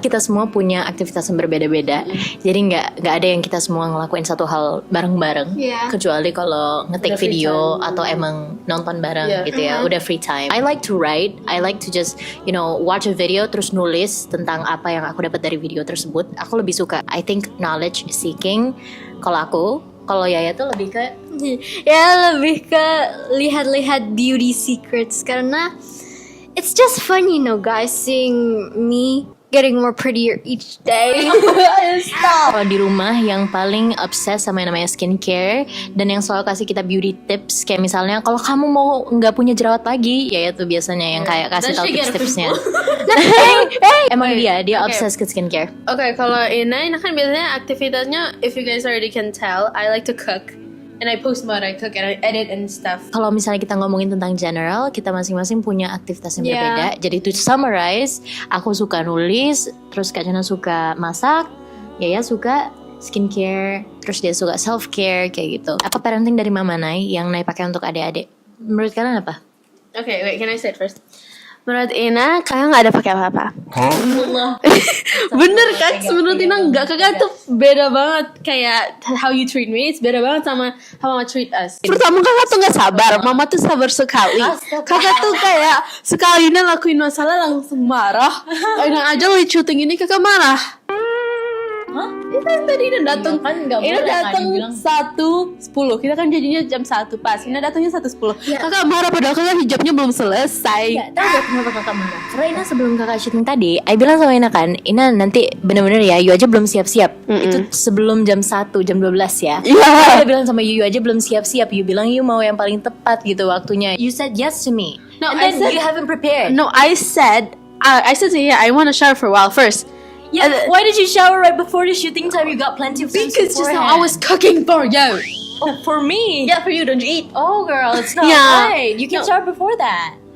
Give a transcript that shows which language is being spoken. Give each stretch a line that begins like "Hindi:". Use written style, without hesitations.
Indonesian: Kita semua punya aktivitas yang berbeda-beda. Jadi nggak ada yang kita semua ngelakuin satu hal bareng-bareng.
English: Yeah.
Indonesian: Kecuali kalau ngetik Udah free
English: video time.
Indonesian: atau emang nonton bareng
English: Yeah.
Indonesian: gitu ya. Udah
English: free time. I like to write. I like to just watch a video
Indonesian: terus nulis tentang apa yang aku dapat dari video tersebut. Aku lebih suka.
English: I think knowledge seeking.
Indonesian: Kalau Yaya tuh lebih ke lihat-lihat
English: beauty secrets karena it's just fun, guys, seeing me getting more prettier each day.
Indonesian: kalau di rumah yang paling obses sama yang namanya skincare dan yang selalu kasih kita beauty tips kayak misalnya kalau kamu mau nggak punya jerawat lagi, ya itu biasanya yang kayak kasih tahu tips-tipsnya. Emang dia obses ke skincare.
English: Okay,
Indonesian: kalau Ina kan biasanya aktivitasnya,
English: if you guys already can tell, I like to cook. And I post what I cook and I edit and stuff.
Indonesian: Kalau misalnya kita ngomongin tentang general, kita masing-masing punya aktivitas yang berbeda. Jadi
English: to summarize,
Indonesian: aku suka nulis, terus Kak Jana suka masak, Yaya suka skincare, terus dia suka self care kayak gitu. Apa parenting dari Mama Nai yang Nai pakai untuk adik-adik? Menurut kalian apa?
English: Okay, wait, can I say it first?
Indonesian: Menurut Ina, kakak nggak ada pakai apa-apa. Bener kan? Menurut Ina nggak, kakak tuh beda banget. Kayak
English: how you treat me, it's
Indonesian: beda banget sama
English: how mama treat us.
Indonesian: Pertama kakak tuh nggak sabar, mama tuh sabar sekali. Kakak tuh kayak sekali Ina lakuin masalah langsung marah. Ina aja lagi syuting ini kakak marah. Itu yang tadi Ina datang. Ina datang 1:10. Kita kan janjinya jam 1 pas. Ina datangnya 1:10. Kakak marah padahal kakak hijabnya belum selesai. Tahu gak kenapa kakak marah? Karena Ina sebelum kakak syuting tadi, I bilang sama Ina kan, Ina nanti bener-bener ya, you aja belum siap-siap. Itu sebelum jam 1, jam 12 ya. Iya. Aku bilang sama you aja belum siap-siap. You bilang you mau yang paling tepat gitu waktunya.
English: You said yes to me. No, and I then said- you haven't prepared. No, I said to you, I want to shower for a while first. Yeah, why did you shower right before the shooting time? You got plenty of time Because just now beforehand. I was cooking for you. Oh, for me. Yeah, for you, don't you eat? Oh, girl, it's not Yeah. right. You can shower before that.